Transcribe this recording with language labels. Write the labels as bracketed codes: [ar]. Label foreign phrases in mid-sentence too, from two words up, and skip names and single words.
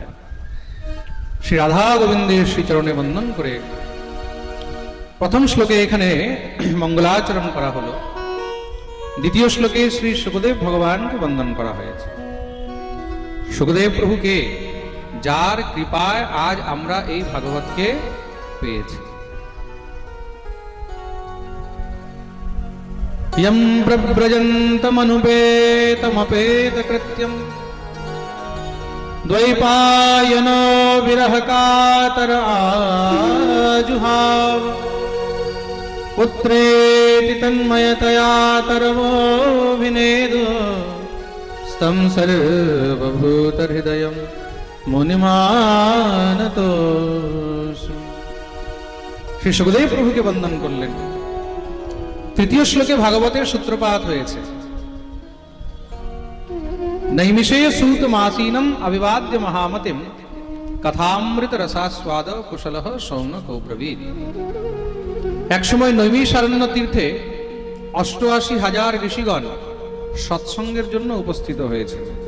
[bn] শ্রী রাধা গোবিন্দের শ্রীচরণে বন্দন করে প্রথম শ্লোকে এখানে মঙ্গলাচরণ করা হলো, দ্বিতীয় শ্লোকে শ্রী সুখদেব ভগবানকে বন্দন করা হয়েছে। সুখদেব প্রভুকে, যার কৃপায় আজ আমরা এই ভাগবতকে পেয়েছি। [sa] यं प्रव्रजन्तमनुपेतमपेतकृत्यं द्वैपायनो विरहकातर आजुहाव पुत्रेति तन्मयतया तरवोऽभिनेदु स्तं सर्वभूतहृदयं मुनिमानतोऽस्मि। [bn] শ্রী সুখদেব প্রভু কে বন্দন করলেন। তৃতীয় শ্লোকে ভাগবতের সূত্রপাত হয়েছে। [sa] नैमिषे सूतमासीनम् अभिवाद्य महामतिम् कथामृत रसास्वाद कुशलः शौनकोऽब्रवीत्। [bn] একসময় নৈমিষারণ্য তীর্থে ৮৮,০০০ ঋষিগণ সৎসঙ্গের জন্য উপস্থিত হয়েছে।